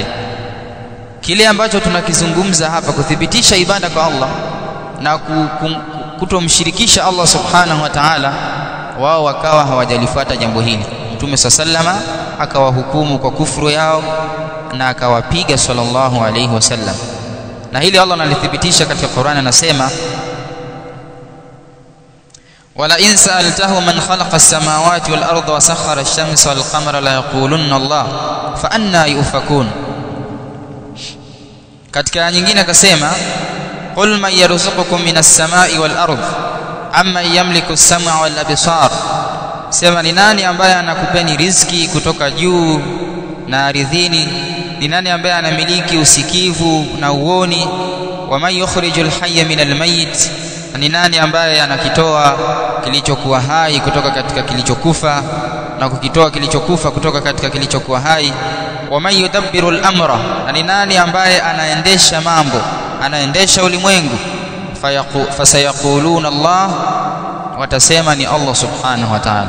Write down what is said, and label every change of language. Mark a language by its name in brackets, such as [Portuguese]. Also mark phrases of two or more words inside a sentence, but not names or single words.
[Swahili] Kile ambacho tunakizungumza hapa, kuthibitisha ibada kwa Allah na kutomshirikisha Allah [Arabic] سبحانه وتعالى, [Swahili] wao wakawa hawajalifuata jambo hili. Mtume [Arabic] صلى الله عليه وسلم [Swahili] akawahukumu kwa kufuru yao na akawapiga [Arabic] صلى الله عليه وسلم. [Swahili] Na hili Allah analithibitisha katika Qur'an, anasema [Arabic] ولئن سألتهم من خلق السماوات والأرض وسخر الشمس والقمر ليقولن الله فأنى يؤفكون. [Swahili] Katika nyingine akasema [Arabic] قل من يرزقكم من السماء والأرض أمن يملك السمع والأبصار, [Swahili] sema ni nani ambaye anakupeni riziki kutoka juu na ardhini? Ni nani ambaye anamiliki usikivu na uoni? [Arabic] ومن يخرج الحي من الميت, [Swahili] ni nani ambaye anakitoa kilichokuwa hai kutoka katika kilichokufa na kukitoa kilichokufa kutoka katika kilichokuwa hai? [Arabic] ومن يدبر الأمر, [Swahili] ni nani ambaye anaendesha mambo, anaendesha ulimwengu? [Arabic] فسيقولون الله, [Swahili] watasema ni Allah [Arabic] سبحانه وتعالى.